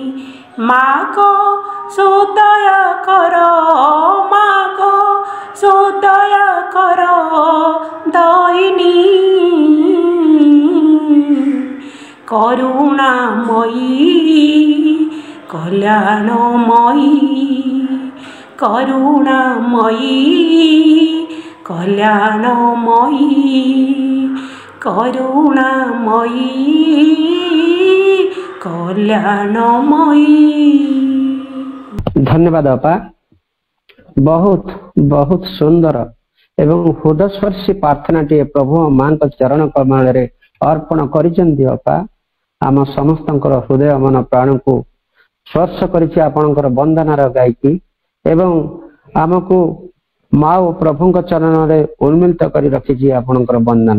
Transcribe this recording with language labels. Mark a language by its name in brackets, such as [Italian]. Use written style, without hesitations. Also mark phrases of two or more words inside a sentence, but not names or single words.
[Bangla] মাগো সুদয়া কর, মাগো সুদয়া কর দয়িনী, করুণাময়ী কল্যাণময়ী, করুণাময়ী কল্যাণময়ী, করুণাময়ী কল্যাণময়ী। [Odia] ଧନ୍ୟବାଦ ଅପା। ବହୁତ ବହୁତ ସୁନ୍ଦର ଏବଂ ହୃଦୟସ୍ପର୍ଶୀ ପ୍ରାର୍ଥନାଟିଏ ପ୍ରଭୁ ମାଙ୍କ ଚରଣ କମଳରେ ଅର୍ପଣ କରିଛନ୍ତି ଅପା। ଆମ ସମସ୍ତଙ୍କର ହୃଦୟ ମନ ପ୍ରାଣକୁ ସ୍ପର୍ଶ କରିଛି ଆପଣଙ୍କର ବନ୍ଦନାର ଗାଇକି, ଏବଂ ଆମକୁ ମା ଓ ପ୍ରଭୁଙ୍କ ଚରଣରେ ଉନ୍ମିଳିତ କରି ରଖିଛି ଆପଣଙ୍କର ବନ୍ଦନା।